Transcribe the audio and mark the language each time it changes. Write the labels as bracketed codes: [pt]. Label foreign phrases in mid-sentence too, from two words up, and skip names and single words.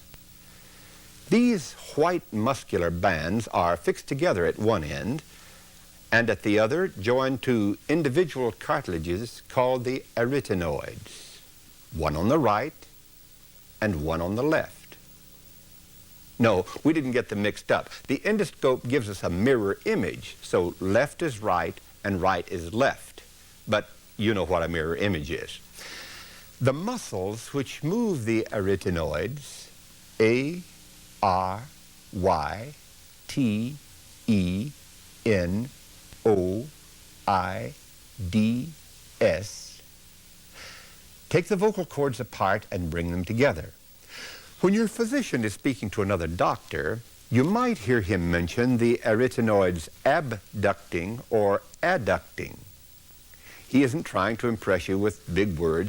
[en] These white muscular bands are fixed together at one end, and at the other joined to individual cartilages called the arytenoids, one on the right and one on the left. No, we didn't get them mixed up. The endoscope gives us a mirror image, so left is right and right is left. But you know what a mirror image is. The muscles which move the arytenoids, A, R, Y, T, E, N, O, I, D, S, take the vocal cords apart and bring them together. When your physician is speaking to another doctor, you might hear him mention the arytenoids abducting or adducting. He isn't trying to impress you with big words.